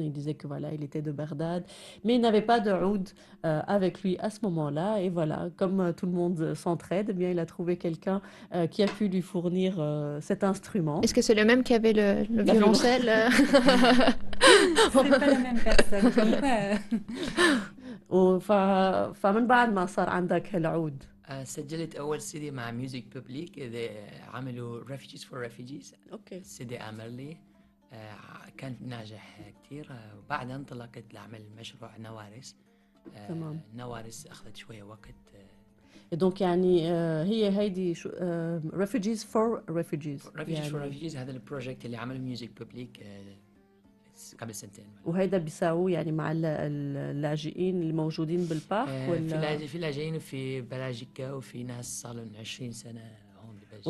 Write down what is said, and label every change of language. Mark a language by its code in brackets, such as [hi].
[fr] Il disait que voilà, il était de Bagdad, mais il n'avait pas de oud avec lui à ce moment-là. Et voilà, comme tout le monde s'entraide, eh bien, il a trouvé quelqu'un qui a pu lui fournir cet instrument. Est-ce que c'est le même qui avait le La violoncelle C'est pas la même personne. Comme quoi, [ar] فمن بعد ما صار عندك العود. سجلت أول سيدي مع ميوزك بابليك إذا عملوا Refugees for Refugees. اوكي. سيدي أمرلي كان ناجح كتير. وبعدها انطلقت لعمل مشروع نوارس. تمام. نوارس أخذت شوية وقت. [fr] Et donc [ar] يعني هي هيدي refugees for refugees. Refugees for Refugees هذا البروجكت اللي عمله ميوزك بابليك قبل سنتين. وهيدا بيساووه يعني مع اللاجئين الموجودين بالبارك ولا؟ في لاجئين في بلجيكا وفي ناس صار لهم 20 سنة هون ببلجيكا.